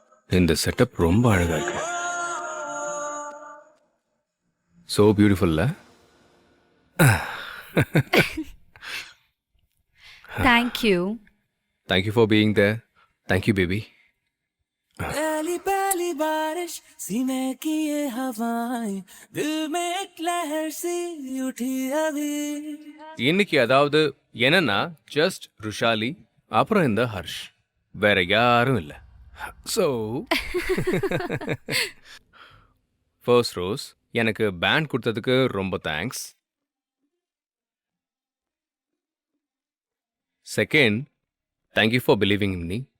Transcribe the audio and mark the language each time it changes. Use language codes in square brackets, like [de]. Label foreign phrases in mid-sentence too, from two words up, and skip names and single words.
[ta] இந்த செட்டப் ரொம்ப அழகா இருக்கு. [en] so beautiful. thank you. Thank you for being there. Thank you, baby. [hi] पहली पहली बारिश सीने की ये हवाएं दिल में एक लहर सी उठी अभी. [ta] இன்னைக்கு அதாவது என்னன்னா ஜஸ்ட் ருஷாலி அப்புறம் இந்த ஹர்ஷ், வேற யாரும் இல்லை. [en] so first [ta] ரோஸ், எனக்கு பேண்ட் கொடுத்ததுக்கு ரொம்ப தேங்க்ஸ். [en] second, thank you for believing in me.